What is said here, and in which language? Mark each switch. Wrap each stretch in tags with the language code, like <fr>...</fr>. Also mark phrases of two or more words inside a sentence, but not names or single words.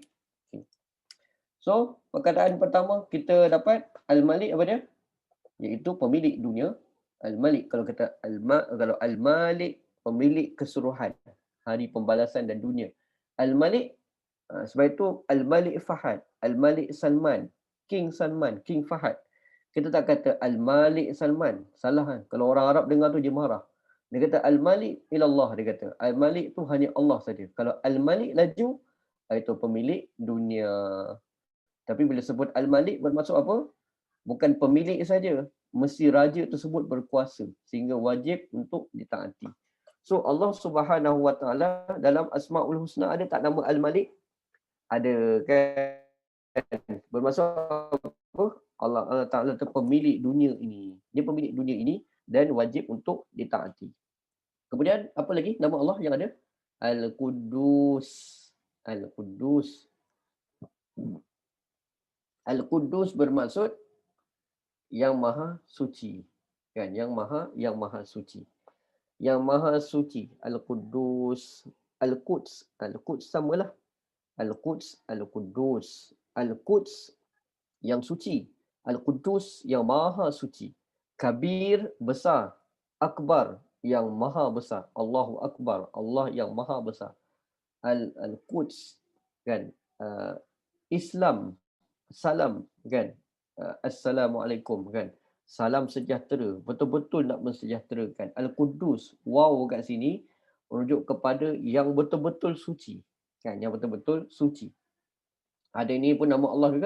<en>Okay.</en> <ms>So, perkataan pertama kita dapat Al-Malik apa dia? Iaitu pemilik dunia. Al-Malik, kalau Al-Malik, pemilik keseluruhan hari pembalasan dan dunia. Al-Malik, sebab itu Al-Malik Fahad, Al-Malik Salman, King Salman, King Fahad. Kita tak kata Al-Malik Salman. Salah kan? Kalau orang Arab dengar tu dia marah. Dia kata</ms> <ar>الملك إلا الله,</ar> <ms>dia kata. Al-Malik tu hanya Allah saja. Kalau Al-Malik laju, itu pemilik dunia. Tapi bila sebut Al-Malik bermaksud apa? Bukan pemilik saja. Mesti raja tersebut berkuasa sehingga wajib untuk ditaati. So Allah</ms> <ar>سبحانه وتعالى</ar> <ms>dalam Asmaul Husna ada tak nama Al-Malik? Ada kan? Bermaksud apa? Allah Ta'ala itu pemilik dunia ini. Dia pemilik dunia ini dan wajib untuk ditaati. Kemudian apa lagi nama Allah yang ada? Al-Quddus. Al-Quddus. Al-Quddus bermaksud yang maha suci. Kan? Yang maha suci. Yang maha suci. Al-Quddus. Al-Quds. Al-Quds samalah. Al-Quds, Al-Quddus. Al-Quds yang suci. Al-Quddus yang maha suci. Kabir, besar. Akbar, yang maha besar.</ms> <ar>الله أكبر,</ar> <ms>Allah yang maha besar. Al-Quds, kan? Islam, salam, kan? Assalamualaikum, kan? Salam sejahtera. Betul-betul nak mensejahterakan. Al-Quddus, wow kat sini merujuk kepada yang betul-betul suci. Kan, yang betul-betul suci. Ada ini pun nama Allah juga.</ms>